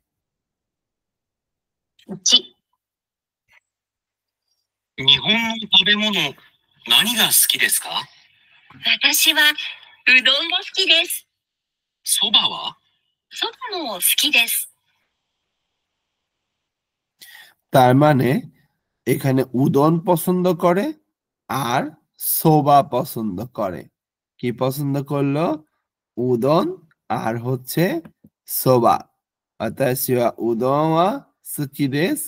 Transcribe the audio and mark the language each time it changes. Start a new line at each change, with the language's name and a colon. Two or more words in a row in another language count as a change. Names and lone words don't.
Japanese: 1、日本の食べ物、何が好きですか？私はうどんが好きです。そばは？そばも好きです。
Bangla: তার মানে এখানে উদন পছন্দ করে আর সোবা পছন্দ করে। কি পছন্দ করলো? উদন আর হচ্ছে সোবা।
Japanese: 私は うどん は 好きです.